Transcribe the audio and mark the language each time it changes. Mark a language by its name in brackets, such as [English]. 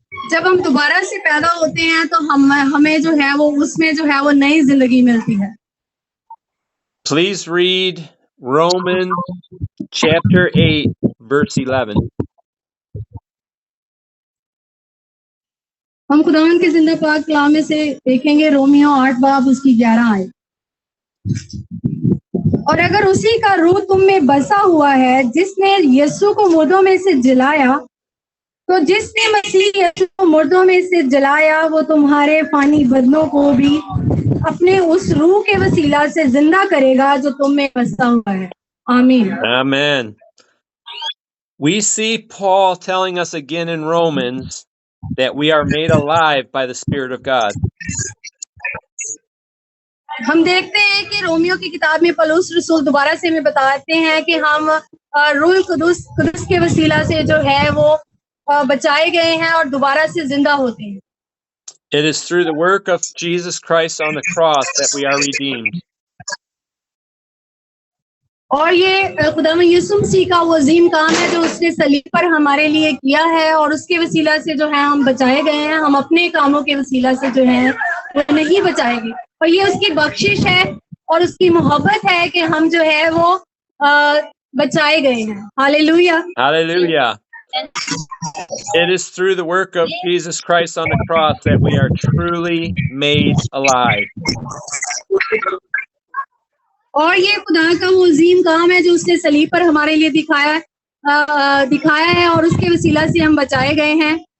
[Hindi] जब हम दोबारा से पैदा होते हैं तो हमें जो है वो उसमें जो है वो नई जिंदगी मिलती है। [English] Please read Romans chapter 8, verse 11. [Hindi] हम खुदावंद के जिंदा पाक कलाम में से देखेंगे रोमियो 8 बाब उसकी 11 आयत। और अगर उसी का रूह तुम में बसा हुआ है जिसने यीशु को मुर्दों में से जलाया, तो जिसने मसीह यीशु को मुर्दों में से जलाया वो तुम्हारे फानी बदनों को भी अपने उस रूह के वसीला से जिंदा करेगा जो तुम में बसा हुआ है। आमीन। [English] Amen. We see Paul telling us again in Romans that we are made alive by the Spirit of God. [Hindi] हम देखते हैं कि रोमियो की किताब में पौलुस रसूल दोबारा से हमें बताते हैं कि हम रूह कुदुस के वसीला से जो है वो बचाए गए हैं और दोबारा से जिंदा होते हैं। [English] It is through the work of Jesus Christ on the cross that we are redeemed. [Hindi] और ये खुदावंद यीशु मसीह का वो अजीम काम है जो उसने सलीब पर हमारे लिए किया है और उसके वसीला से जो है हम बचाए गए हैं। हम अपने कामों के वसीला से जो है वो नहीं बचाए गए, और ये उसकी बख्शिश है और उसकी मोहब्बत है कि हम जो है वो बचाए गए हैं। Hallelujah. [English] Hallelujah. It is through the work of Jesus Christ on the cross that we are truly made alive. [Hindi] और ये खुदा का वो अजीम काम है जो उसने सलीब पर हमारे लिए दिखाया है और उसके वसीला से हम बचाए गए हैं।